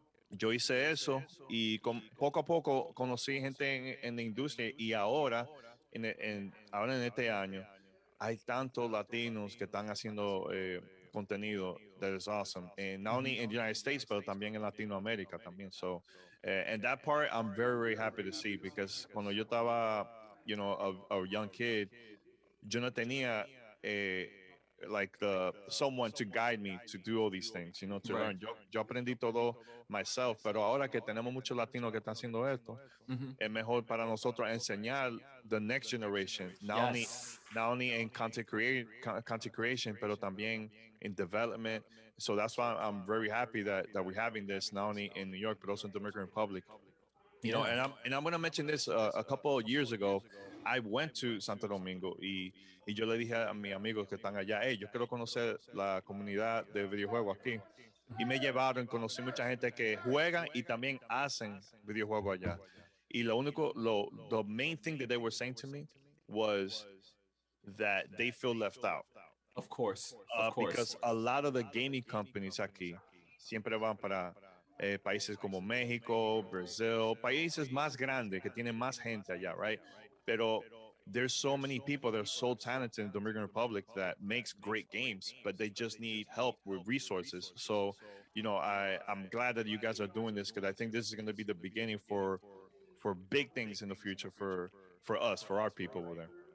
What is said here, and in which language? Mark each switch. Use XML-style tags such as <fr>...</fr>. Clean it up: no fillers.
<es>yo hice eso y poco a poco conocí gente en la industria y ahora, ahora en este año, hay tantos latinos que están haciendo contenido</es> <en>that is awesome. And not only in the United States,</en> <es>pero también en Latinoamérica también.</es> <en>So, and that part I'm very, very happy to see because</en> <es>cuando yo estaba,</es> <en>a young kid,</en> <es>yo no tenía</es> <en>like the someone to guide me to do all these things, to Right. learn.</en> <es>Yo aprendí todo myself, pero ahora que tenemos muchos latinos que están haciendo esto, Hmm. es mejor para nosotros enseñar</es> <en>the next generation, Yes. not only in content creation,</en> <es>pero también</es> <en>in development. So that's why I'm very happy that we're having this not only in New York but also in the Dominican Republic. Yeah. And I'm going to mention this a couple of years ago. I went to Santo Domingo</en> <es>y yo le dije a mis amigos que están allá, hey, yo quiero conocer la comunidad de videojuegos aquí. y me llevaron, conocí mucha gente que juegan y también hacen videojuegos allá.</es> <en>Y the main thing that they were saying to me was that they feel left out. Of course, of course. Because a lot of the gaming companies</en> <es>aquí siempre van para países como México, Brasil, países más grandes que tienen más gente allá,</es> <en>right?</en> <es>Pero</es> <en>there's so many people that are so talented in the Dominican Republic that makes great games, but they just need help with resources. So, I'm glad that you guys are doing this because I think this is going to be the beginning for big things in the future for us, for our people over there.</en>